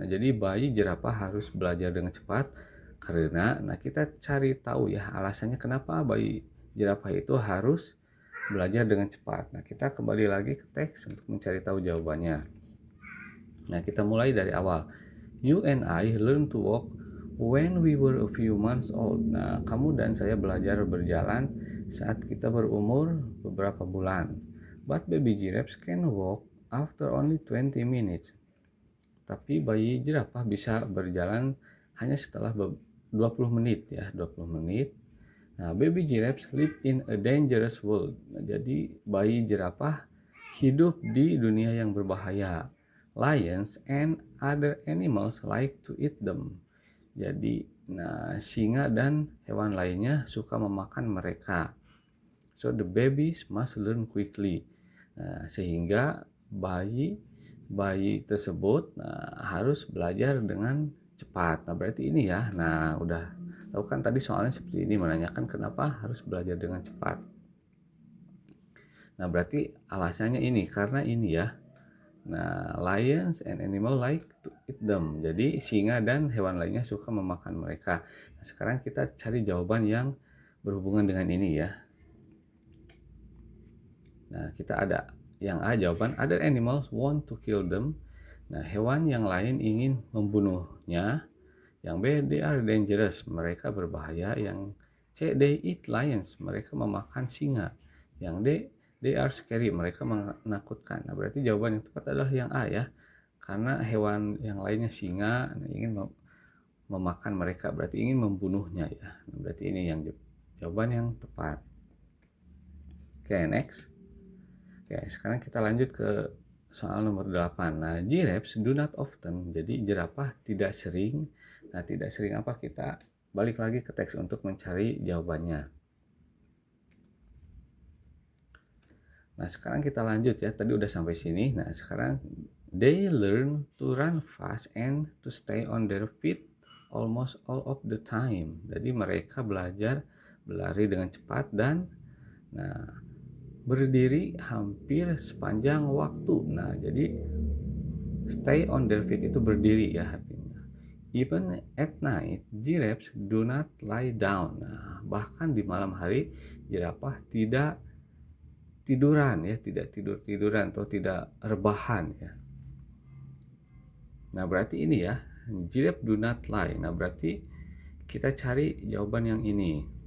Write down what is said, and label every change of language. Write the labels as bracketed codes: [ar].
[id] Nah, jadi bayi jerapah harus belajar dengan cepat karena, nah kita cari tahu ya alasannya kenapa bayi jerapah itu harus belajar dengan cepat. Nah, kita kembali lagi ke teks untuk mencari tahu jawabannya. Nah, kita mulai dari awal. [en] You and I learn to walk when we were a few months old. [id] Nah, kamu dan saya belajar berjalan saat kita berumur beberapa bulan. [en] But baby giraffes can walk after only 20 minutes. [id] Tapi bayi jerapah bisa berjalan hanya setelah 20 menit ya, 20 menit. Nah, [en] baby giraffes live in a dangerous world. [id] Nah, jadi bayi jerapah hidup di dunia yang berbahaya. [en] Lions and other animals like to eat them. [id] Jadi, nah singa dan hewan lainnya suka memakan mereka. [en] So the babies must learn quickly. [id] Nah, sehingga bayi tersebut harus belajar dengan cepat. Nah, berarti ini ya. Nah, udah tahu kan tadi soalnya seperti ini menanyakan kenapa harus belajar dengan cepat. Nah, berarti alasannya ini karena ini ya. [en] Nah, lions and animal like to eat them. [id] Jadi singa dan hewan lainnya suka memakan mereka. Nah, sekarang kita cari jawaban yang berhubungan dengan ini ya. Nah, kita ada yang A, jawaban [en] other animals want to kill them. [id] Nah, hewan yang lain ingin membunuhnya. Yang B, [en] they are dangerous, [id] mereka berbahaya. Yang C, [en] they eat lions, [id] mereka memakan singa. Yang D, [en] they are scary, [id] mereka menakutkan. Nah, berarti jawaban yang tepat adalah yang A ya. Karena hewan yang lainnya singa ingin memakan mereka, berarti ingin membunuhnya ya. Nah, berarti ini yang jawaban yang tepat. Oke, next. Oke, sekarang kita lanjut ke soal nomor 8. Nah, [en] giraffes do not often. [id] Jadi jerapah tidak sering. Nah, tidak sering apa? Kita balik lagi ke teks untuk mencari jawabannya. Nah, sekarang kita lanjut ya. Tadi udah sampai sini. Nah, sekarang [en] they learn to run fast and to stay on their feet almost all of the time. [id] Jadi mereka belajar berlari dengan cepat dan berdiri hampir sepanjang waktu. Nah, jadi [en] stay on their feet [id] itu berdiri ya artinya. [en] Even at night, giraffes do not lie down. [id] Nah, bahkan di malam hari, jerapah tidak tiduran ya, tidak tidur-tiduran atau tidak rebahan ya. Nah, berarti ini ya, [en] giraffe do not lie. [id] Nah, berarti kita cari jawaban yang ini.